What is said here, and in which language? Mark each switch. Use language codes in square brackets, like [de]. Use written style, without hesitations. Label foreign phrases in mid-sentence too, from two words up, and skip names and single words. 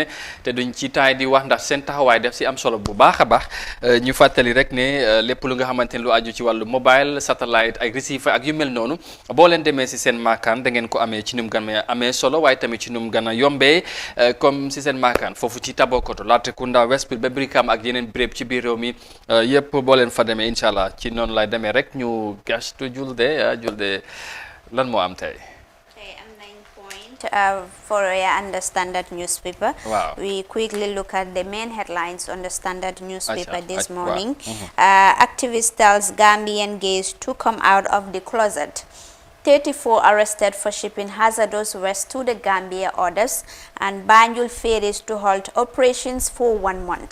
[wo] te duñ ci taay di wax ndax seen taxawaay def si am solo bu baax a baax ñu fàttali rek ne lépp lu nga xamante ne lu aju ci wàllu mobile satellite ak receiver ak yu mel noonu boo leen demee si seen maakaan da ngeen ko amee ci num gan amee solo waaye tamit ci num gën a yombee comme si seen maakaan foofu ci Tabakoto Latrikunda Westfield ba Brikama ak yeneen béréb ci biir réew mi yëpp boo leen fa demee [ar] إن شاء الله [wo] ci noonu lay demee rek ñu gastu julde lan moo am tey. [en] For your Standard newspaper, wow. We quickly look at the main headlines on the Standard newspaper this morning. Wow. Activist tells Gambian gays to come out of the closet. 34 arrested for shipping hazardous waste to the Gambia orders, and Banjul ferries to halt operations for 1 month.